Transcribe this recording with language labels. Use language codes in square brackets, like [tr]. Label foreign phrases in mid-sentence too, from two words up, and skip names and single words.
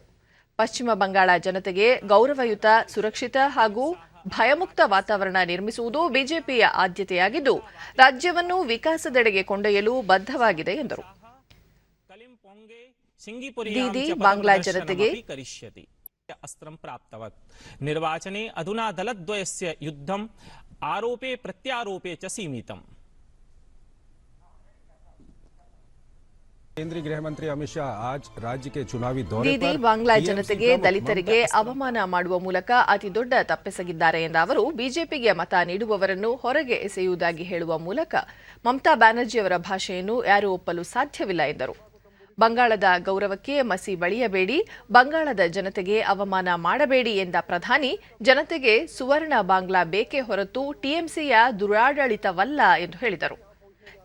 [kn] ಪಶ್ಚಿಮ ಬಂಗಾಳ ಜನತೆಗೆ ಗೌರವಯುತ, ಸುರಕ್ಷಿತ ಹಾಗೂ ಭಯಮುಕ್ತ ವಾತಾವರಣ ನಿರ್ಮಿಸುವುದು ಬಿಜೆಪಿಯ ಆದ್ಯತೆಯಾಗಿದ್ದು, ರಾಜ್ಯವನ್ನು ವಿಕಾಸದೆಡೆಗೆ ಕೊಂಡೊಯ್ಯಲು ಬದ್ಧವಾಗಿದೆ ಎಂದರು. ದೀದಿ ಬಾಂಗ್ಲಾ ಜನತೆಗೆ [sa] अस्त्रं प्राप्तवत् निर्वाचने अधुना दलद्वयस्य युद्धं आरोपे प्रत्यारोपे च सीमितम्. [hi] केंद्रीय गृह मंत्री अमित शाह आज राज्य के चुनावी दौरे पर [kn] ದೀದಿ ಬಾಂಗ್ಲಾ ಜನತೆಗೆ ದಲಿತರಿಗೆ ಅವಮಾನ ಮಾಡುವ ಮೂಲಕ ಅತಿ ದೊಡ್ಡ ತಪ್ಪೆಸಗಿದ್ದಾರೆ ಎಂದ ಅವರು, ಬಿಜೆಪಿಗೆ ಮತ ನೀಡುವವರನ್ನು ಹೊರಗೆ ಎಸೆಯುವುದಾಗಿ ಹೇಳುವ ಮೂಲಕ ಮಮತಾ ಬ್ಯಾನರ್ಜಿ ಅವರ ಭಾಷೆಯನ್ನು ಯಾರೂ ಒಪ್ಪಲು ಸಾಧ್ಯವಿಲ್ಲ ಎಂದರು. ಬಂಗಾಳದ ಗೌರವಕ್ಕೆ ಮಸಿ ಬಳಿಯಬೇಡಿ, ಬಂಗಾಳದ ಜನತೆಗೆ ಅವಮಾನ ಮಾಡಬೇಡಿ ಎಂದ ಪ್ರಧಾನಿ, ಜನತೆಗೆ ಸುವರ್ಣ ಬಾಂಗ್ಲಾ ಬೇಕೇ ಹೊರತು ಟಿಎಂಸಿಯ ದುರಾಡಳಿತವಲ್ಲ ಎಂದು ಹೇಳಿದರು.